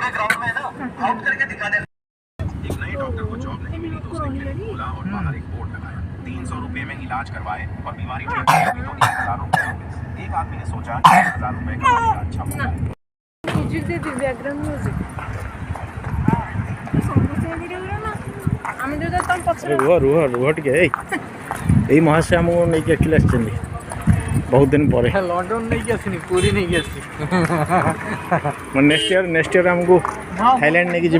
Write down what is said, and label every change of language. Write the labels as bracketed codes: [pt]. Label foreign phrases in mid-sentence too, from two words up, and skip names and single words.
[hi] ₹300 में इलाज करवाए और बीमारी ठीक हो गई तो 1,000 रुपए। एक आदमी ने सोचा 1,000 रुपए का बड़ा अच्छा मौका है। म्यूजिक दे दियो, [en] background music. [or] ସମସ୍ତେ ଭିଡ଼ିଓ ନା ଆମେ ଯୋଉଟା ତମ ପଛରେ ରୁହ ଟିକେ। ଏଇ ମହାଶୟ ଆମକୁ ନେଇକି ଆକ୍ଚୁଆଲି ଆସିଛନ୍ତି ବହୁତ ଦିନ ପରେ। ଲଣ୍ଡନ ନେଇକି ଆସିନି, ପୁରୀ ନେଇକି ଆସିଛି। [en] next year [or] ଆମକୁ ଥାଇଲ୍ୟାଣ୍ଡ ନେଇକି ଯିବେ।